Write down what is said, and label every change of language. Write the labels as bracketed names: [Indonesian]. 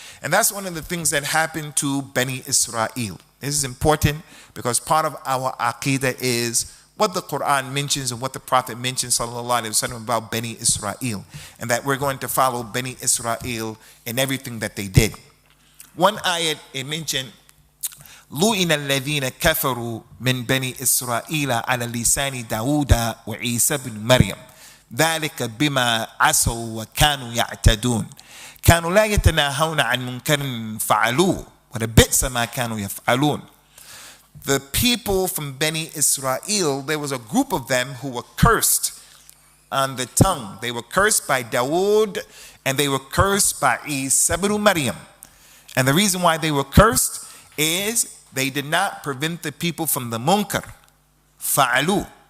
[English] And that's one of the things that happened to Bani Israel. This is important because part of our aqidah is what the Qur'an mentions and what the Prophet mentions sallallahu alaihi wasallam about Bani Israel, and that we're going to follow Bani Israel in everything that they did. One ayat, it mentioned [Arabic] لُئِنَ الَّذِينَ كَفَرُوا مِنْ بَنِي إِسْرَائِيلَ عَلَى لِسَانِ دَاوُودَ وَعِيسَى بْنِ مَرْيَمَ ذَلِكَ بِمَا عَصَوْا وَكَانُوا يَعْتَدُونَ كَانُوا لَا يَتَنَاهَوْنَ عَنْ مُنكَرٍ فَعَلُوهُ وَلَبِئْسَ مَا كَانُوا يَفْعَلُونَ. [English] The people from Bani Israel, there was a group of them who were cursed on the tongue. They were cursed by Dawood and they were cursed by Isa ibn Maryam. And the reason why they were cursed is they did not prevent the people from the munkar. Fa'alu.